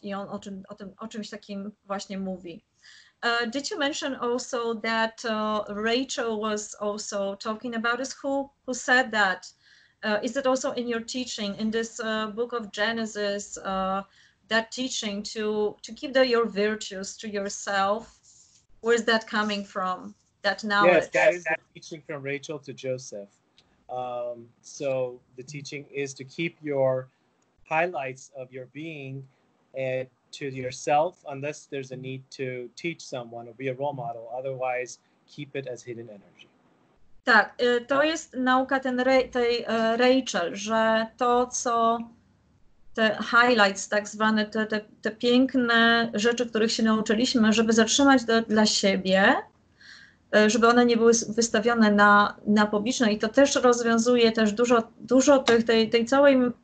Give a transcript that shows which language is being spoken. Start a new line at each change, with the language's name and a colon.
Polish: I on o czymś takim właśnie mówi.
English: Did you mention also that Rachel was also talking about this? Who said that? Is it also in your teaching, in this book of Genesis, that teaching to keep your virtues to yourself? Where is that coming from, that knowledge? Yes, that is the teaching from Rachel to Joseph. So the teaching is to keep your highlights of your being and to yourself, unless there's a need to teach someone or be a role model. Otherwise, keep it as hidden energy.
Polish: Tak, to jest nauka tej Rachel, że to, co te highlights, tak zwane, te piękne rzeczy, których się nauczyliśmy, żeby zatrzymać dla siebie, żeby one nie były wystawione na publiczne. I to też rozwiązuje też dużo tej całej